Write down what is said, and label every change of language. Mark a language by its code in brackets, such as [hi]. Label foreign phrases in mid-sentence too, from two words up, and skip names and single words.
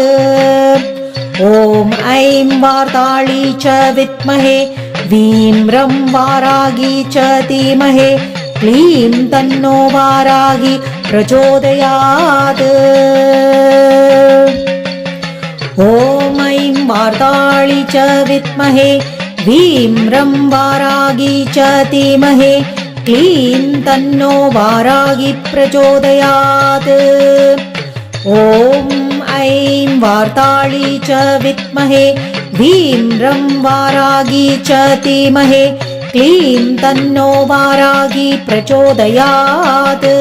[sa] ॐ ऐं वार्ताळी च विद्महे वीं रं वाराही च धीमहि क्लीं तन्नो वाराही प्रचोदयात्. ॐ ऐं वार्ताळी च विद्महे वीं रं वाराही च धीमहि क्लीं तन्नो वारागी प्रचोदयात्। ॐ ऐं वार्ताळी च विद्महे ह्रीं रं वारागी च धीमहि क्लीं तन्नो वारागी प्रचोदयात्।